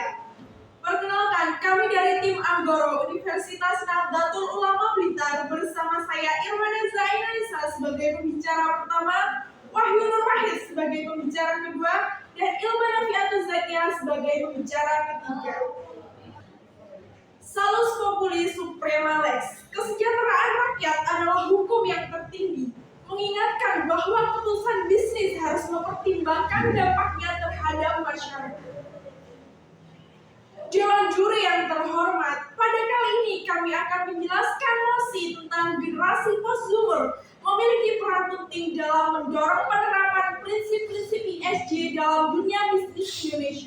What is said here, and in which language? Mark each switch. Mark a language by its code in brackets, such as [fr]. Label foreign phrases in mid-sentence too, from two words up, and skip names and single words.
[id] Perkenalkan, kami dari tim Anggoro Universitas Nahdlatul Ulama Blitar bersama saya Irwana Zainalisa sebagai pembicara pertama, Wahyu Nur Wahid sebagai pembicara kedua, dan Ilma Nafiatul Zakiyah sebagai pembicara ketiga. [la] Salus populi suprema lex. [id] Kesejahteraan rakyat adalah hukum yang tertinggi. Mengingatkan bahwa keputusan bisnis harus mempertimbangkan dampaknya terhadap masyarakat. Dewan juri yang terhormat, pada kali ini kami akan menjelaskan mosi tentang generasi post-Zoomer memiliki peran penting dalam mendorong penerapan prinsip-prinsip ESG dalam dunia bisnis Indonesia.